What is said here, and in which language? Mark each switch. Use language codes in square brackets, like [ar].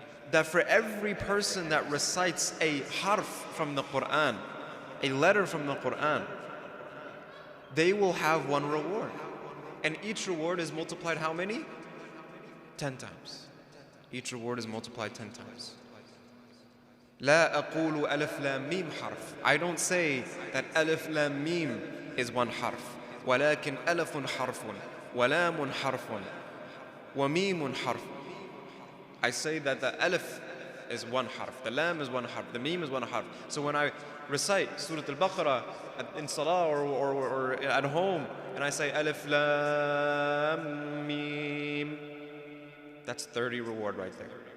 [en] That for every person that recites a harf from the Qur'an, a letter from the Qur'an, they will have 1 reward. And each reward is multiplied how many? 10 times. Each reward is multiplied 10 times. [ar] لا أقول ألف لام ميم حرف. [en] I don't say that [ar] ألف لام ميم [en] is 1 harf. [ar] ولكن ألف حرف ولام حرف وميم حرف. [en] I say that the alif is 1 harf, the lam is 1 harf, the mim is 1 harf. So when I recite Surah Al-Baqarah in salah or at home, and I say alif lam mim, that's 30 reward right there.